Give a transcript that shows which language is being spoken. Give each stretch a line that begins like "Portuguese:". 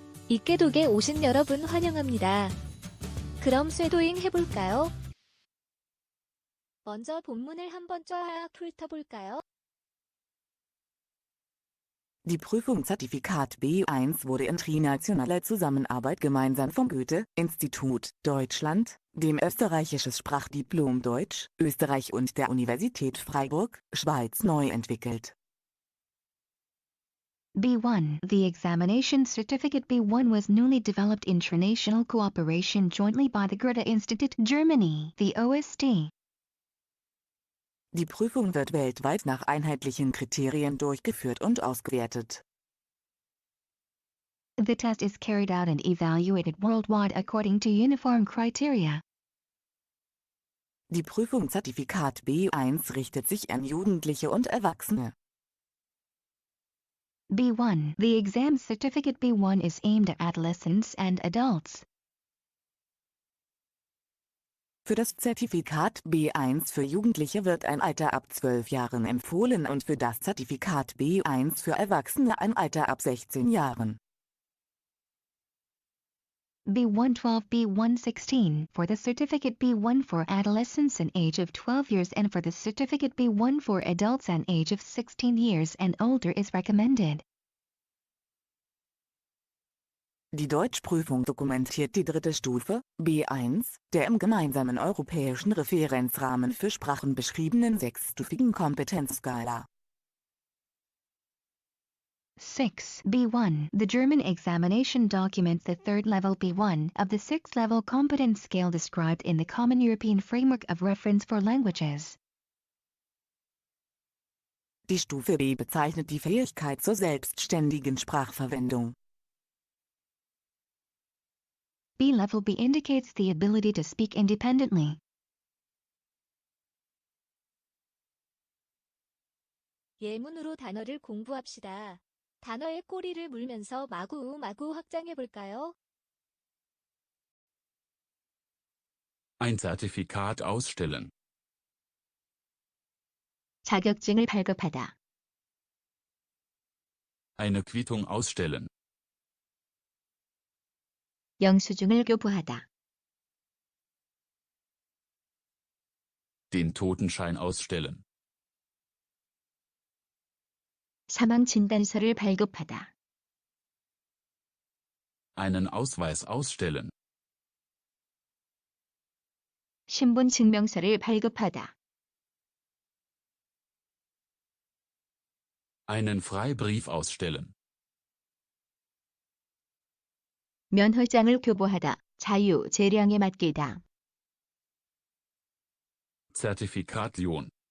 Korean: 이깨독에 오신 여러분 환영합니다. 그럼 쇄도잉 해볼까요? 먼저 본문을 한번 쫙 훑어볼까요?
German: Die Prüfung Zertifikat B1 wurde in trinationaler Zusammenarbeit gemeinsam vom Goethe-Institut, Deutschland, dem österreichisches Sprachdiplom Deutsch, Österreich und der Universität Freiburg, Schweiz neu entwickelt. B1.
English: The examination certificate B1 was newly developed in international cooperation jointly by the Goethe Institute, Germany, the OST.
German: Die Prüfung wird weltweit nach einheitlichen Kriterien durchgeführt und ausgewertet.
English: The test is carried out and evaluated worldwide according to uniform criteria.
German: Die Prüfung Zertifikat B1 richtet sich an Jugendliche und Erwachsene. B1.
English: The exam certificate B1 is aimed at adolescents and adults.
German: Für das Zertifikat B1 für Jugendliche wird ein Alter ab 12 Jahren empfohlen und für das Zertifikat B1 für Erwachsene ein Alter ab 16 Jahren.
English: B1 12 B1 16 for the certificate B1 for adolescents an age of 12 years and for the certificate B1 for adults an age of 16 years and older is recommended.
German: Die Deutschprüfung dokumentiert die dritte Stufe, B1, der im gemeinsamen europäischen Referenzrahmen für Sprachen beschriebenen sechsstufigen Kompetenzskala. 6. B1.
English: The German examination documents the third level B1 of the sixth level competence scale described in the Common European Framework of Reference for Languages.
German: Die Stufe B bezeichnet die Fähigkeit zur selbstständigen Sprachverwendung.
English: B-level B indicates the ability to speak independently.
Korean: 예문으로 단어를 공부합시다. 단어의 꼬리를 물면서 마구마구 확장해볼까요?
German: Ein Zertifikat ausstellen.
Korean: 자격증을 발급하다.
German: Eine Quittung ausstellen.
Korean: 영수증을 교부하다.
German: Den Totenschein ausstellen.
Korean: 사망 진단서를 발급하다.
German: Einen Ausweis ausstellen.
Korean: 신분 증명서를 발급하다.
German: Einen Freibrief ausstellen.
Korean: 면허장을 교부하다. 자유, 재량에 맡기다.
German: Zertifikation.